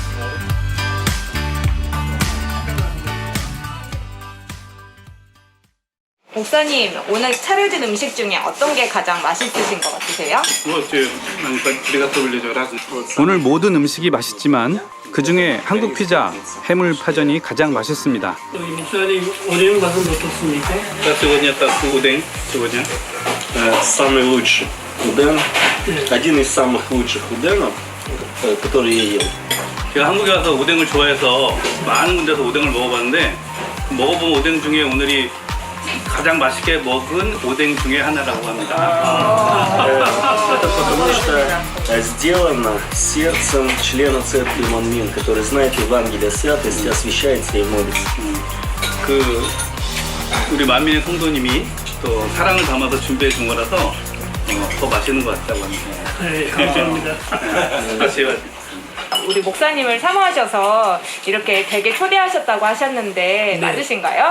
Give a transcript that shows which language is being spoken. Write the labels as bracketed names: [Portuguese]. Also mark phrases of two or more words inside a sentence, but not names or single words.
[Korean] 목사님, 오늘 차려진 음식 중에 어떤 게 가장 맛있으신 것 같으세요? 오늘 모든 음식이 맛있지만 그 중에 한국 피자, 해물 파전이 가장 맛있습니다. 목사님, 오뎅 맛은 어떻습니까? [Russian] Самый лучший уден, один из самых лучших уденов, который я ел. [Korean] 제가 한국에 와서 오뎅을 좋아해서 많은 군데서 오뎅을 먹어봤는데 먹어본 오뎅 중에 오늘이 가장 맛있게 먹은 오뎅 중에 하나라고 합니다. [Russian] Это потому что сделано сердцем члена церкви Монмин, который знает Евангелие святости, освящается и молится. [Korean] 그 우리 만민의 성도님이 또 사랑을 담아서 준비해 준 거라서 더 맛있는 것 같다고 합니다. 네, 감사합니다. 우리 목사님을 사모하셔서 이렇게 댁에 초대하셨다고 하셨는데 맞으신가요?